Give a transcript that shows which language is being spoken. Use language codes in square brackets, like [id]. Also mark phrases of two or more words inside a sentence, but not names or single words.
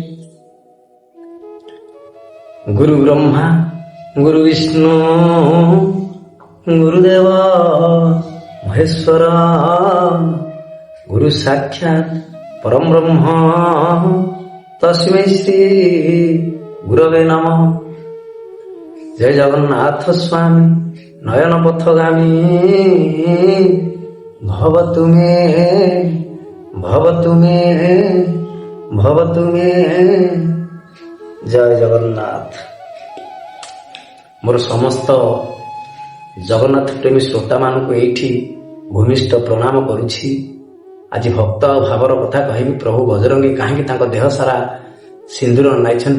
[sa] गुरु ब्रह्मा गुरु विष्णु गुरुदेव महेश्वर गुरु साक्षात परम ब्रह्म तस्मै श्री गुरवे नमः। जय जगन्नाथ स्वामी नयन पथगामी भवतु मे भवतु मे भवतु मे। [or] ଜୟ ଜଗନ୍ନାଥ। ମୋର ସମସ୍ତ ଜଗନ୍ନାଥ ପ୍ରେମୀ ଶ୍ରୋତା ମାନଙ୍କ ଏଠି ଭୂମିଷ୍ଠ ପ୍ରଣାମ କରୁଛି। ଆଜି ଭକ୍ତ ଭାବର କଥା କହିବି। ପ୍ରଭୁ ବଜରଙ୍ଗୀ କାହିଁ ଦେହ ସାରା ସିନ୍ଦୂର ନାଇଛନ୍ତି।